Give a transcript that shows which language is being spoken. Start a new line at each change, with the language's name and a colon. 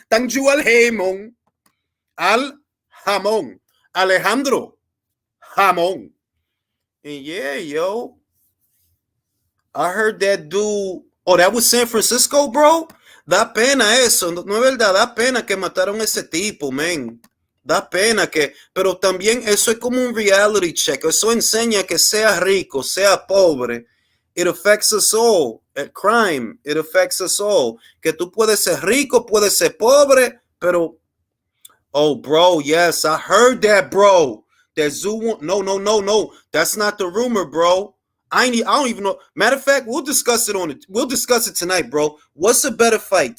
Spanish: Tszyu al jamón. Al jamón. Alejandro. Jamón.
English: And yeah, yo. I heard that dude. Oh, that was San Francisco, bro.
Spanish: Da pena eso. No es verdad. Da pena que mataron a ese tipo, man. Da pena que, pero también eso es como un reality check. Eso enseña que sea rico, sea pobre.
English: It affects us all. At crime, it affects us all.
Spanish: Que tú puedes ser rico, puedes ser pobre, pero, oh, bro,
English: yes, I heard that, bro. That Tszyu, no. That's not the rumor, bro. I don't even know. Matter of fact, we'll discuss it tonight, bro. What's a better fight?